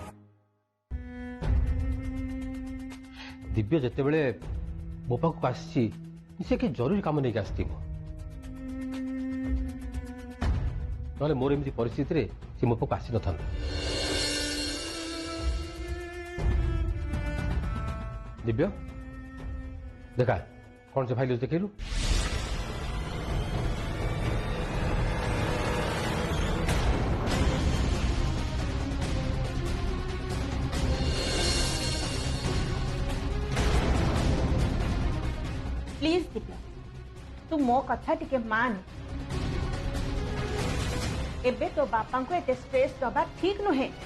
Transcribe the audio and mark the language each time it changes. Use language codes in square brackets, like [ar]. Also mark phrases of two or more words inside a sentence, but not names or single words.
[or] ଦିବ୍ୟ ଯେତେବେଳେ ମୋ ପାଖକୁ ଆସିଛି ସେ କି ଜରୁରୀ କାମ ନେଇକି ଆସିଥିବ। ନହେଲେ ମୋର ଏମିତି ପରିସ୍ଥିତିରେ ସେ ମୋ ପାଖକୁ ଆସିନଥାନ୍ତା। ଦିବ୍ୟ ଦେଖା କ'ଣ ସେ ଫାଇଲ ଦେଖଲୁ ପ୍ଲିଜ ଦିବ୍ୟା ତୁ ମୋ କଥା ଟିକେ ମାନ ଏବେ ତୋ ବାପା କୁ ଏତେ ଷ୍ଟ୍ରେସ ଦବା ଠିକ ନୁହେ